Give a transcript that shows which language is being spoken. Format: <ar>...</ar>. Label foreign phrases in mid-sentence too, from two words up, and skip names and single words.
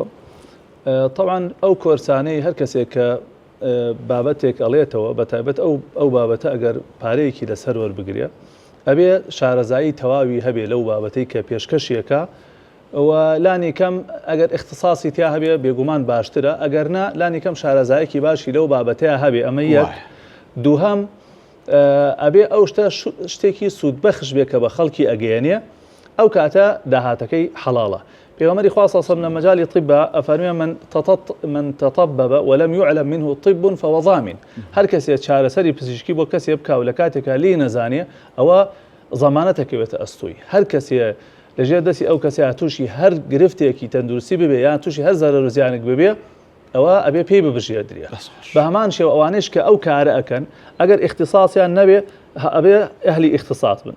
<ckb>طبعا ئەو کۆرسانەی هەر کەسێک کە بابەتێک ئەڵێتەوە بە تایبەت ئەو بابەتە ئەگەر پارەیەکی لەسەر وەربگرێ ئەبێ شارەزایی تەواوی هەبێ لەو بابەتەی کە پێشکەشیەکە و لانی کەم ئەگەر اختصاصی تیا هەبێ بێگومان باشترە ئەگەر نا لانی کەم شارەزایەکی باشی لەو بابەتەیە هەبێ. ئەمە یەک. دووهەم ئەبێ ئەو شتێکی سوودبەخش بێ کە بە خەڵکی ئەگەیەنێ ئەو کاتە داهاتەکەی حەڵاڵە. پێغەمبەری خوا</ckb> <ar>صلی الله علیه و سلم</ar> <ckb>لە مەجاڵی طب ئەفەرمێ</ckb> <ar>من تطبب ولم يعلم منه طب فهو ضامن.</ar> <ckb>هەر کەسێک چارەسەری پزیشکی بۆ کەسێ بکاو لە کاتێکا لی نەزانێ ئەوە زەمانەتەکەوێتە ئەستوی. هەر کەسێ لەژێر دەستی ئەو کەسێ تووشی هەر گرفتێکی تەندروستی ببێ یان تووشی هەر زەرەر و زیانێک ببێ ئەوە ئەبێ پێی ببژێردرێ. بە هەمان شێوە ئەوانش کە ئەو کارە ئەکەن ئەگەر اختصاصیان نەبێ ئەبێ ئەهلی اختصاص بن.</ckb>